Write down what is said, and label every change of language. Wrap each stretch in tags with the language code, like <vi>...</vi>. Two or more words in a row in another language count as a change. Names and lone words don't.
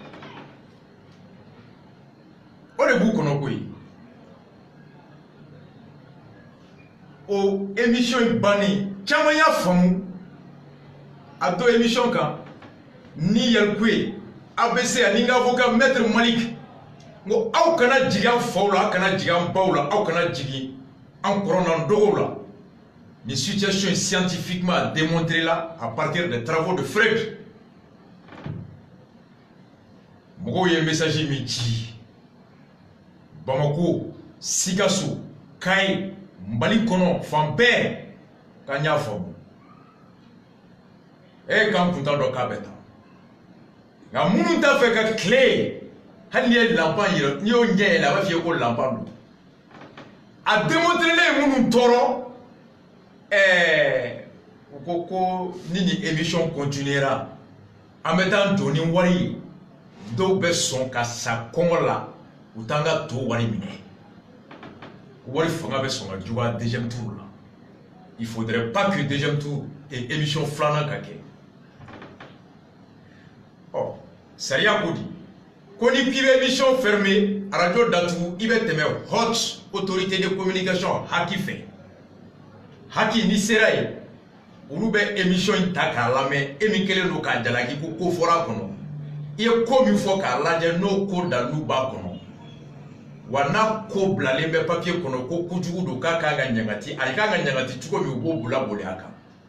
<bm>o de b'u kɔnɔ koyi o émission in bannen caman y'a faamu a to émission kan ni Yalkoué ABC ani n ka</bm> <fr>avocat maître</fr> <bm>Malik ngo aw kana jigi an faw la aw kana jigi an baw la aw kana jigi an kɔrɔ n'an dɔgɔw la ni</bm> <fr>situation est scientifiquement démontrée là à partir des travaux de Freud</fr> <bm>mɔgɔw ye message min ci Bamako, Sikasso, Kaye, Mali kɔnɔ fan bɛɛ k'an y'a faamu k'an kunta dɔ k'a bɛ taa nka minnu t'a fɛ ka tile hali n'i ye lanpan yɛrɛ n'i y'o ɲɛ yɛlɛ a b'a f'i ye ko lanpan don a démontrelen minnu tɔɔrɔ u ko ni nin</bm> <fr>émission continuera</fr> <bm>an bɛ taa jɔ ni wari ye dɔw bɛ sɔn ka sa kɔngɔ la u t'an ka to wari minɛ wari fanga bɛ sɔn ka juguya</bm> <fr>deuxième tour</fr> <bm>la.</bm> <fr>Il faudrait pas que deuxième tour et émission</fr> <bm>filanan ka kɛ. Ɔ sariya ko di ko ni k'i bɛ</bm> <fr>émission fermée</fr> <bm>radio datugu i bɛ tɛmɛ</bm> <fr>haute autorité de communication</fr> <bm>haki fɛ. Haki ni sera yen olu bɛ émission in ta k'a lamɛn e min kɛlen don k'a jalaki ko fɔra a kɔnɔ i ye ko min fɔ k'a lajɛ n'o ko dalilu b'a kɔnɔ wa n'a ko bilalen bɛ papier kɔnɔ ko kojugu don k'a kan ka ɲagati a kan ka ɲagati cogo min u b'o bula boli a kan.</bm>